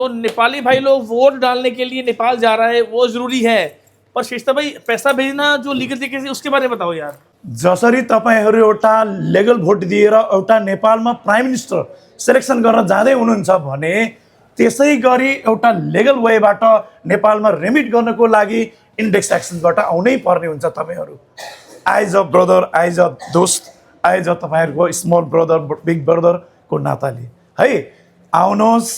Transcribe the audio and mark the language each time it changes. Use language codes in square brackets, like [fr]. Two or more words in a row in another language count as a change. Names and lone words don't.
[hi] तो नेपाली भाई लोग वोट डालने के लिए नेपाल जा रहा है, वो जरूरी है, पर श्रेष्ठ भाई पैसा भेजना जो लीगल तरीके से, उसके बारे में बताओ यार। [ne] जसरी तपाईहरु एउटा [en] legal vote [ne] दिएर एउटा नेपालमा [en] prime minister selection [ne] गर्न जाँदै हुनुहुन्छ भने त्यसै गरी एउटा [en] legal way बाट [ne] नेपालमा रेमिट गर्नको लागि इन्डेक्स एक्सचेन्जबाट आउनै पर्ने हुन्छ तपाईहरु। [en] as a brother, as a dost, as a तपाईहरुको small brother, big brother को [ne] नाताले है आउनुहोस्।